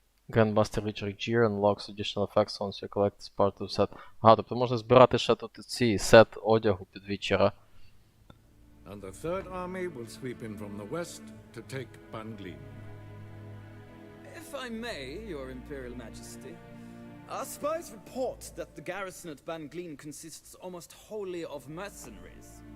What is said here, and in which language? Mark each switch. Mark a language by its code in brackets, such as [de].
[en] Grandmaster Richard Gear unlocks additional effects once you collect this part of set. [uk] Ага, тобто можна збирати ще тут ці сет одягу під Вічера. [en] And the Third Army will sweep in from the west to take Bangleen. If I may, Your Imperial Majesty, our spies report that the garrison at Bangleen consists almost wholly of mercenaries.